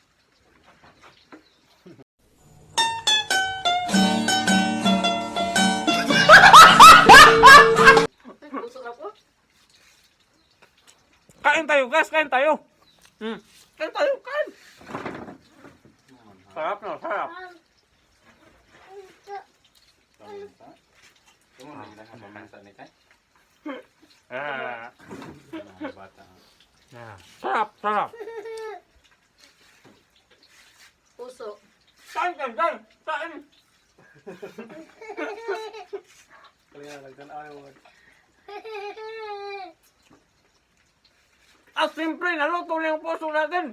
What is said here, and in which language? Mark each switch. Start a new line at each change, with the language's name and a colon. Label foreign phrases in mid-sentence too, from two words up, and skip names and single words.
Filipino: Puso na po. Kain tayo guys, kain tayo. Kain tayo, kain. Sarap na, sarap.
Malay: Kamu lagi dah apa masa ni kan?
Filipino: Bata. Sarap. Puso. Kain. Kaya nagtanaw mo. Siyempre, naluto na yung puso natin.